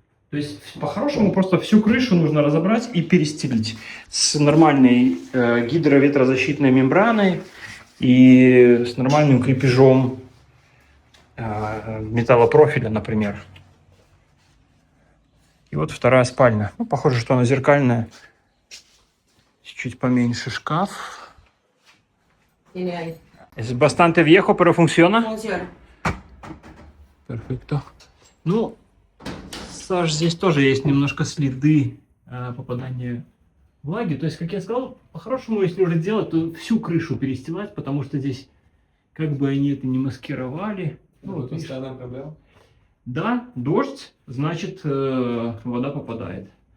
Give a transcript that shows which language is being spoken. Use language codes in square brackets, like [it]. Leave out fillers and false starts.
[ru] То есть, по-хорошему, просто всю крышу нужно разобрать и перестелить с нормальной гидроветрозащитной мембраной и с нормальным крепежом металлопрофиля, например. И вот вторая спальня. Похоже, что она зеркальная. Чуть поменьше шкаф. [es] Es bastante viejo, pero funciona. Funciona. Перфекто. [ru] Саш, здесь тоже есть немножко следы попадания влаги. То есть, как я сказал, по-хорошему, если уже делать, то всю крышу перестилать, потому что здесь, как бы они это не маскировали. Вот постоянная проблема. Да, дождь, значит, вода попадает.